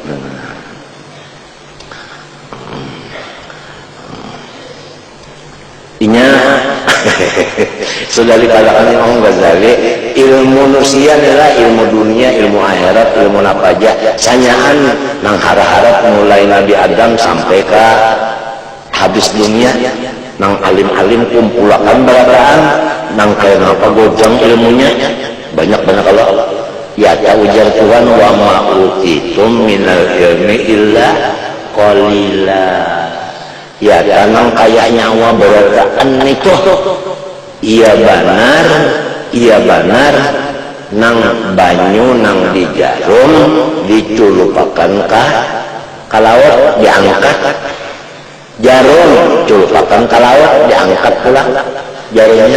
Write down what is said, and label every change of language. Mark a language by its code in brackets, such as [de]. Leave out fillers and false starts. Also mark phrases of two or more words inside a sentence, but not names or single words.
[bjn] Inya sudah dikatakan Imam Ghazali, ilmu manusia adalah ilmu dunia, ilmu akhirat, ilmu apa aja. Sanyaan nang harap-harap mulai Nabi Adam sampai ke habis dunia, nang alim-alim kumpulakan barataan, nang kayak apa gojang ilmunya banyak kalau ya ujar Tuhan [ar] وما أوتيتم من العلم إلا قليلا. [bjn] Ya tanang kayak nyawa berataan itu iya benar nang banyu nang di jarum diculupakan ka laut diangkat jarum culupakan ka laut diangkat pula jarumnya.